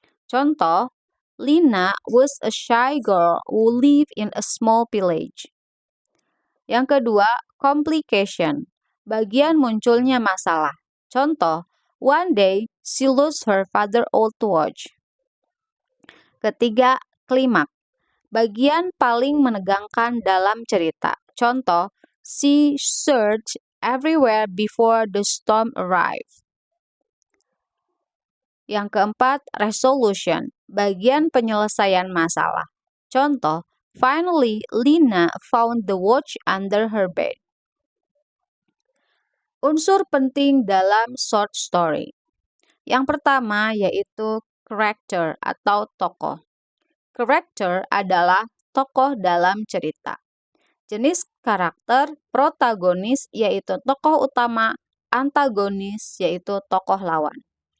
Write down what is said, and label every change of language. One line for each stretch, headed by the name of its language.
English: Contoh, Lina was a shy girl who lived in a small village.
Indonesian: Yang kedua, complication, bagian munculnya masalah.
English: Contoh, one day she lost her father's old watch.
Indonesian: Ketiga, klimaks, bagian paling menegangkan dalam cerita.
English: Contoh, she searched everywhere before the storm arrived.
Indonesian: Yang keempat, resolution, bagian penyelesaian masalah.
English: Contoh, finally Lina found the watch under her bed.
Indonesian: Unsur penting dalam short story. Yang pertama yaitu character atau tokoh. Character adalah tokoh dalam cerita. Jenis karakter protagonis yaitu tokoh utama, antagonis yaitu tokoh lawan.